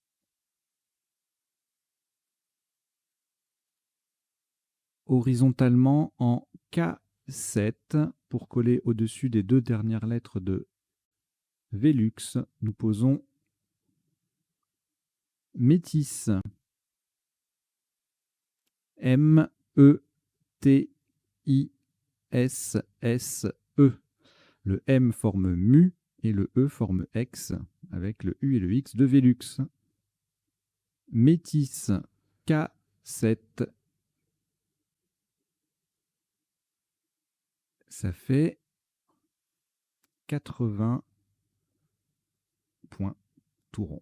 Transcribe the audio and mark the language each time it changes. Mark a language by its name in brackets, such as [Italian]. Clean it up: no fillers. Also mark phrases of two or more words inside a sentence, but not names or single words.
[French] Horizontalement en K7 pour coller au-dessus des 2 dernières lettres de Velux. Nous posons Métis. M-E-T-I-S-S-E. Le M forme mu et le E forme X, avec le U et le X de Velux. Métis K7, ça fait 80 points tout rond.